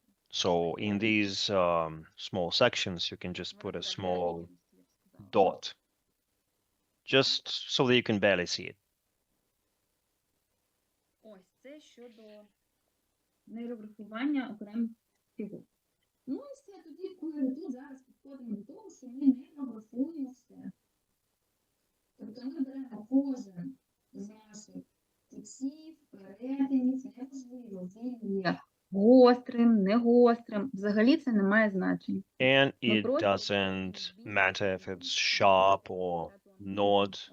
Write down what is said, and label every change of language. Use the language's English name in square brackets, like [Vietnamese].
[English] So in these small sections, you can just put a small dot, just so that you can barely see it. [Ukrainian] Ось це щодо нейрографування окремих фігур. Ну і все, тоді, коли ми тут зараз підходимо до того, що ми нейрографуємо все. Тобто ми беремо кожен з наших фіксів, перетинів, неважливо, він є гострим, не гострим. Взагалі це не має значення. [English] And [Ukrainian] Ми [English] it [Ukrainian] просто [English] doesn't matter if it's sharp or not.